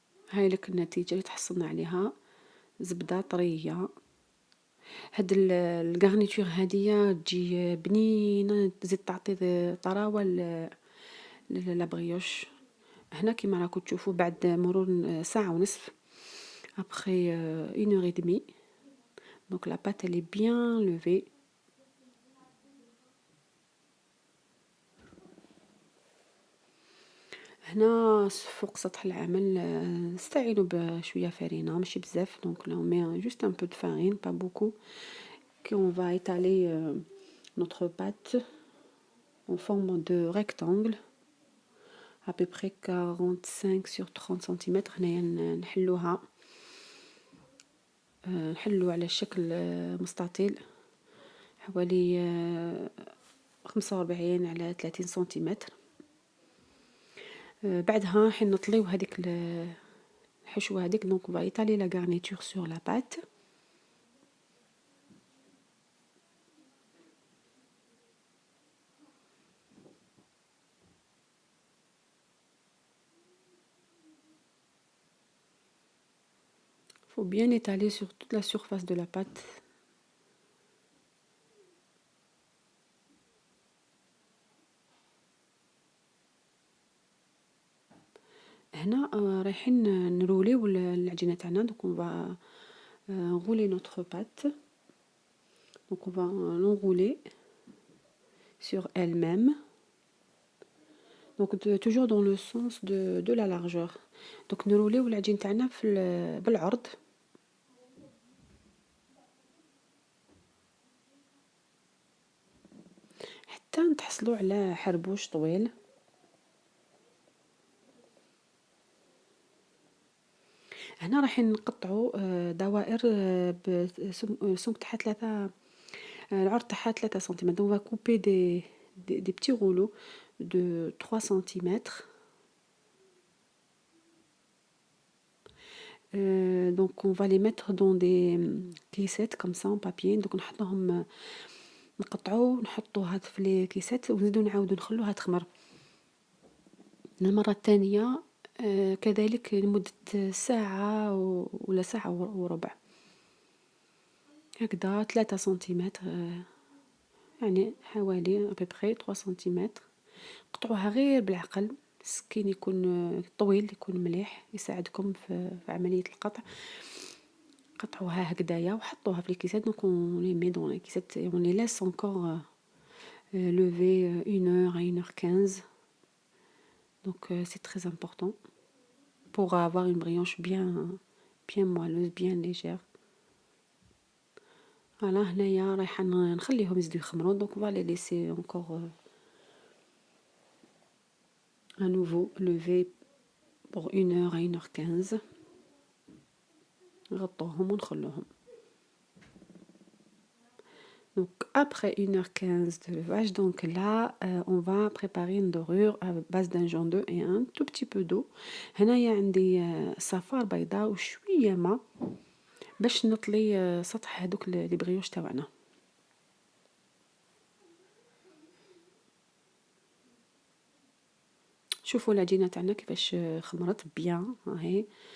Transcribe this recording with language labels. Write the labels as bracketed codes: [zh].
[ar] هاي لك النتيجة اللي تحصلنا عليها، زبدة طرية. هاد الغارنيتور هادية تجي بنينة، تزيد تعطي طراوة لابريوش. هنا كيما راكم تشوفوا بعد مرور ساعة ونصف، [fr] après 1 heure et demie. donc la pâte elle est bien levée. [ar] هنا فوق سطح العمل نستعينوا بشوية فرينة، ماشي بزاف. [fr] donc là on met juste un peu de farine, pas beaucoup, qu'on va étaler notre pâte en forme de rectangle à peu près 45 sur 30 cm. [ar] هنايا نحلو على شكل مستطيل حوالي 45 على 30 سنتيمتر. بعدها حين نطليو هذيك الحشوة هذيك. [fr] donc on va étaler la garniture sur la pâte. Faut bien étaler sur toute la surface de la pâte. [ar] هنا رايحين نروليو العجينة تاعنا. [fr] donc on va rouler notre pâte. donc on va l'enrouler sur elle-même. donc toujours dans le sens de la largeur. [ar] donc نروليو العجين تاعنا بالعرض. حتى نتحصلوا على حربوش طويل. هنا رايحين نقطعوا دوائر بسمك تاعها 3، العرض تاعها 3 سنتيمتر. [fr] donc on va couper des petits rouleaux de 3 cm. donc on va les mettre dans des كيسات comme ça en papier. [ar] donc نحطوهم، نقطعوا نحطوها في لي كيسات ونزيدو نعاودو نخلوها تخمر. المرة الثانية كذلك لمدة ساعة ولا ساعة وربع هكذا. 3 سنتيمتر، يعني حوالي أبيبخي 3 سنتيمتر. قطعوها غير بالعقل، السكين يكون طويل، يكون مليح، يساعدكم في عملية القطع. قطعوها هكذايا وحطوها في الكيسات. [fr] donc on les met dans les كيسات et on les laisse encore lever 1 heure à 1 heure 15. donc c'est très important pour avoir une brioche bien moelleuse, bien légère. voilà [ar] هنايا رايحة نخليهم يزيدو يخمروا. [fr] donc on va les laisser encore à nouveau lever pour 1 heure à 1 heure 15. [ar] نغطوهم ونخلوهم. [fr] donc après 1 heure 15 de levage, donc là on va préparer une dorure à base d'un jaune d'œuf et un tout petit peu d'eau. [ar] هنايا عندي صفار بيضاء وشوية ماء باش نطلي سطح هذوك لي بريوش تاعنا. شوفوا العجينة تاعنا كيفاش خمرت بيان راهي.